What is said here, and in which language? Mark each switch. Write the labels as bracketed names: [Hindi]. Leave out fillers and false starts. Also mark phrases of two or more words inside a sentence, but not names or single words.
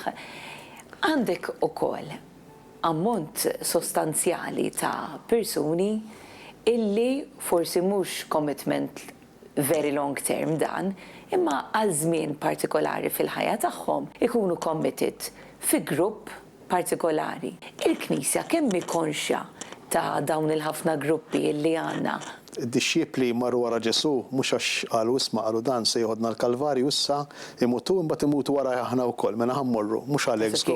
[Maltese] is-suġġett taż-żgħażagħ, għandek ukoll ammont sostanzjali ta' persuni illi forsi mhux [English] commitment very long term [Maltese] dan, imma għal żmien partikolari fil-ħajja tagħhom ikunu committed fi grupp partikolari. Il-Knisja kemm hi konxja ta' dawn il-ħafna gruppi illi għandna? Id-disċipli marru wara Ġesu, mhux għax qalu isma' qalu dan se jħodna l-Kalvarju issa imutu imbagħad imutu wara aħna wkoll, mela ħammorru, mhux għalhekk żgur.